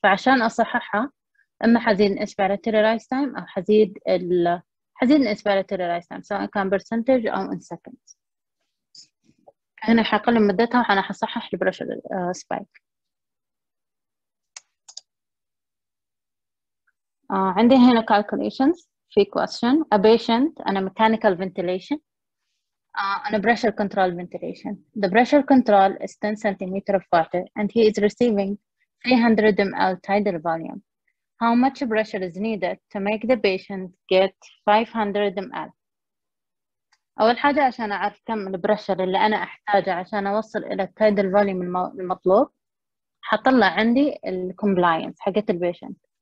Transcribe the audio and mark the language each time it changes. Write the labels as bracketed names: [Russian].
[Arabic] فعشان أصححها إما حزيد الانسبيراتوري رايز تايم أو حزيد الانسبيراتوري رايز تايم سواء كان برسنتج أو [English] in seconds. [Arabic] هنا حقلل مدتها وأنا حصحح البريشر سبايك. عندي هنا calculations في question. [English] A patient on a mechanical ventilation on a pressure control ventilation. The pressure control is 10 centimeter of water and he is receiving 300 ml tidal volume. How much pressure is needed to make the patient get 500 ml؟ [Arabic] أول حاجة عشان أعرف كم البريشر اللي أنا أحتاجه عشان أوصل إلى التايدل فوليوم المطلوب حطلع عندي الكومبلاينس حقت البيشنت.